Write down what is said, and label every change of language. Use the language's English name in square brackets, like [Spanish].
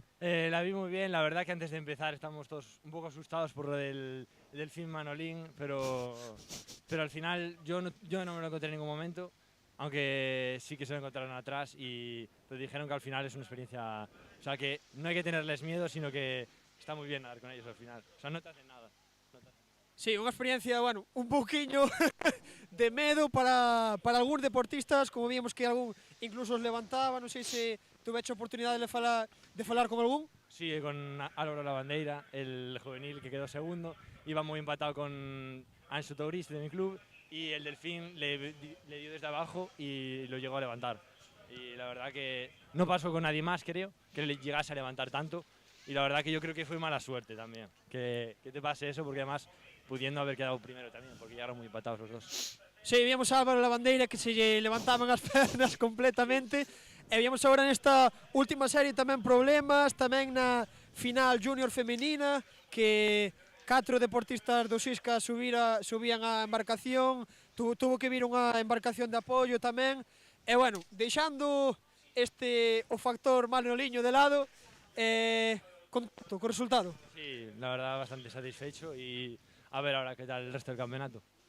[Spanish] La vi muy bien, la verdad que antes de empezar estamos todos un poco asustados por lo del Delfín Manolín, pero al final yo no me lo encontré en ningún momento, aunque sí que se lo encontraron atrás y pues dijeron que al final es una experiencia, o sea que no hay que tenerles miedo, sino que está muy bien nadar con ellos al final, o sea no te hacen nada. [Galician] Sí, unha experiencia, bueno, un pouquiño de medo para algúns deportistas, como víamos que algún incluso os levantaba, non sei se tuveche oportunidade de falar con algún. [Spanish] Sí, con Álvaro Lavandeira, el juvenil que quedó segundo, iba muy empatado con Anxo Touris de mi club y el Delfín le dio desde abajo y lo llegó a levantar. Y la verdad que no pasó con nadie más, creo, que le llegase a levantar tanto. Y la verdad que yo creo que fue mala suerte también, que te pase eso, porque además pudiendo haber quedado primero también, porque llegaron muy empatados los dos. [Galician] Sí, víamos a Álvaro Lavandeira que se lle levantaban as pernas completamente, e víamos agora nesta última serie tamén problemas, tamén na final junior femenina, que 4 deportistas do Sisca subían a embarcación, tuvo que vir unha embarcación de apoio tamén, e bueno, deixando o factor Manoliño de lado, contento co resultado. [Spanish] Sí, la verdad bastante satisfecho y a ver ahora qué tal el resto del campeonato.